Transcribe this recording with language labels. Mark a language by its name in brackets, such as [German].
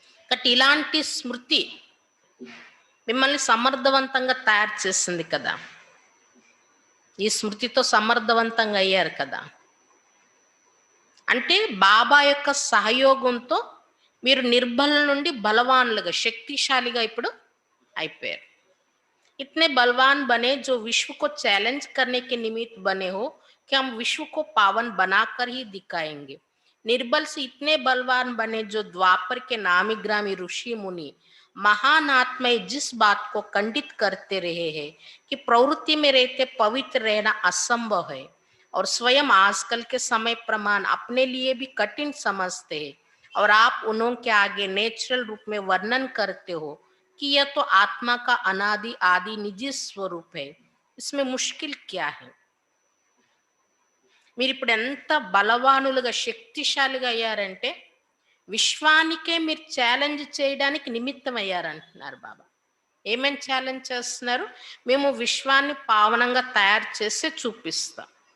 [Telugu] కాబట్టి ఇలాంటి స్మృతి మిమ్మల్ని సమర్థవంతంగా తయారు చేసింది కదా. ఈ స్మృతితో సమర్థవంతంగా అయ్యారు కదా. అంటే బాబా యొక్క సహయోగంతో మీరు నిర్బల నుండి బలవాన్లుగా శక్తిశాలిగా ఇప్పుడు అయిపోయారు. [Hindi] इतने बलवान बने जो विश्व को चैलेंज करने के निमित्त बने हो कि हम विश्व को पावन बनाकर ही दिखाएंगे। निर्बल से इतने बलवान बने जो द्वापर के नामी ग्रामी ऋषि मुनि महान आत्माएं जिस बात को खंडित करते रहे हैं कि प्रवृत्ति में रहते पवित्र रहना असंभव है और स्वयं आजकल के समय प्रमाण अपने लिए भी कठिन समझते हैं, और आप उन्हों के आगे नेचुरल रूप में वर्णन करते हो कि यह तो आत्मा का अनादि आदि निजी स्वरूप है, इसमें मुश्किल क्या है? [Telugu] మీరు ఇప్పుడు ఎంత బలవానులుగా శక్తిశాలిగా అయ్యారంటే విశ్వానికే మీరు ఛాలెంజ్ చేయడానికి నిమిత్తం అయ్యారంటున్నారు బాబా. ఏమేమి ఛాలెంజ్ చేస్తున్నారు? మేము విశ్వాన్ని పావనంగా తయారు చేసి చూపిస్తాం.